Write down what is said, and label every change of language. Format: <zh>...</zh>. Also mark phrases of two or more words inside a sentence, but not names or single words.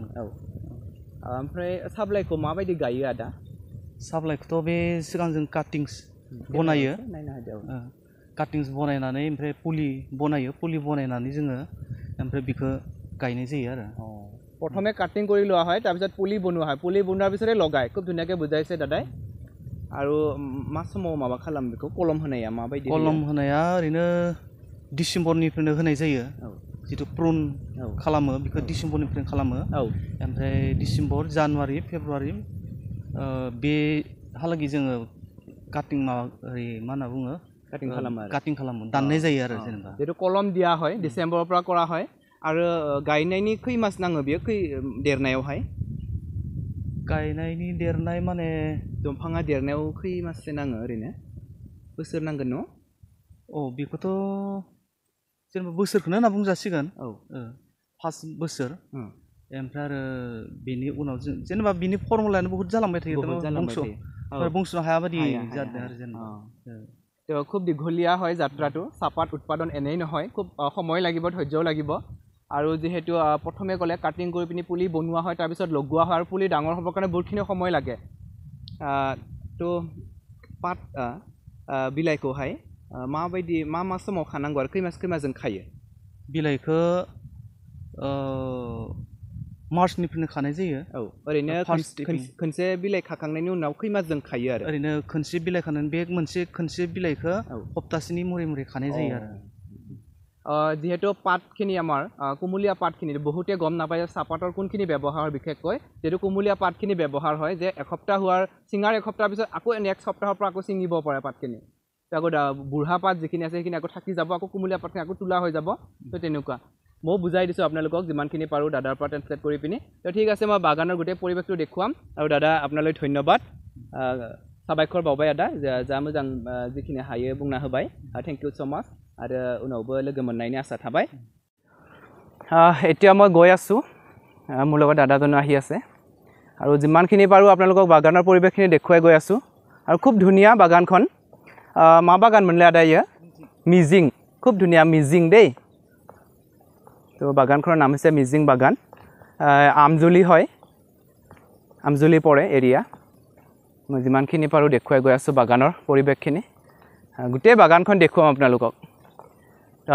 <brx>ओमफ्राय साब्लाइखौ माबायदि गायो आदा साब्लाइखौथ' बे सिगां जों काटिंस बनायो नायनो हादो काटिंस बनायनानै ओमफ्राय पुलि बनायनानै जोङो ओमफ्राय बेखौ गायनाय जायो आरो</brx> <as>প্ৰথমে কাটিং কৰি লোৱা হয় তাৰপিছত পুলি বনোৱা হয় পুলি বনোৱাৰ পিছতে লগায় খুব ধুনীয়াকৈ বুজাইছে দাদাই আৰু</as> <brx>मा समाव माबा खालाम बेखौ कलम होनाया माबायदि कलम होनाया ओरैनो डिसेम्बरनिफ्रायनो होनाय जायो जितु प्रुन खालामो बेखौ डिसेम्बरनिफ्रायनो खालामो ओमफ्राय डिसेम्बर जानुवारि फेब्रुवारि बेहालागै जोङो काटिं मा होनना बुङो काटिं खालामो दाननाय जायो आरो जेनेबा जितु कलम</brx> <as>দিয়া হয় ডিচেম্বৰৰ পৰা কৰা হয়</as> <brx>आरो गायनायनि खै मास नाङो बेयो खै देरनायावहाय गायनायनि देरनाय माने दंफाङा देरनायाव खै माससो नाङो ओरैनो बोसोर नांगोन न' बेखौथ' जेनेबा बोसोरखौनो होनना बुंजासिगोन फार्स्ट बोसोर ओमफ्राय आरो बेनि उनाव जों जेनेबा बिनि फर्मुलायानो बहुत जालांबाय थायो बुंस'नो हाया बायदि जादों आरो जेनेबा</brx> <as>তো খুব দীঘলীয়া হয় যাত্ৰাটো চাহপাত উৎপাদন এনেই নহয় খুব সময় লাগিব ধৈৰ্যও লাগিব আৰু যেহেতু প্ৰথমে ক'লে কাটিং কৰি পিনি পুলি বনোৱা হয় তাৰপিছত লগোৱা হয় আৰু পুলি ডাঙৰ হ'বৰ কাৰণে বহুতখিনি সময় লাগে তো পাত</as> <brx>बिलाइखौहाय माबायदि मा समाव खानांगौ आरो खै मासजों खायो बिलाइखौ मार्चनिफ्रायनो खानाय जायो ओरैनो खनसे बिलाइ खाखांनायनि उनाव खै मासजों खायो आरो ओरैनो खनसे बिलाइ खानानै बे खनसे बिलाइखौ सप्तासेनि मुरे खानाय जायो आरो</brx> <as>जिहेतु पातখিনি আমাৰ কুমলীয়া পাতখিনি বহুতে গম নাপায় চাহপাতৰ কোনখিনি ব্যৱহাৰ বিশেষকৈ যেটো কুমলীয়া পাতখিনি ব্যৱহাৰ হয় যে এসপ্তাহ হোৱাৰ চিঙাৰ এসপ্তাহৰ পিছত আকৌ নেক্সট সপ্তাহৰ পৰা আকৌ চিঙিব পাৰে পাতখিনি আকৌ বুঢ়া পাত যিখিনি আছে সেইখিনি আকৌ থাকি যাব আকৌ কুমলীয়া পাতখিনি আকৌ তোলা হৈ যাব তো তেনেকুৱা মই বুজাই দিছোঁ আপোনালোকক যিমানখিনি পাৰোঁ দাদাৰ পৰা ট্ৰেন্সলেট কৰি পিনি তো ঠিক আছে মই বাগানৰ গোটেই পৰিৱেশটো দেখুৱাম আৰু দাদা আপোনালৈ ধন্যবাদ</as> <brx>साबायखर बावबाय आदा जा मोजां जिखिनि हायो बुंना होबाय</brx> <en>thank you so much</en> <brx>आरो उनावबो लोगो मोननायनि आसा थाबाय</brx> <as>এতিয়া মই গৈ আছোঁ মোৰ লগত দাদাজন আহি আছে আৰু যিমানখিনি পাৰোঁ আপোনালোকক বাগানৰ পৰিৱেশখিনি দেখুৱাই গৈ আছোঁ আৰু খুব ধুনীয়া বাগানখন মা বাগান म्हणले आदा ইয়া মিজিং খুব ধুনীয়া মিজিং দেই তো বাগানখনৰ নাম হৈছে মিজিং বাগান আমজুলি হয় আমজুলি পৰে এৰিয়া মই যিমানখিনি পাৰোঁ দেখুৱাই গৈ আছোঁ বাগানৰ পৰিৱেশখিনি গোটেই বাগানখন দেখুৱাম আপোনালোকক তো</as>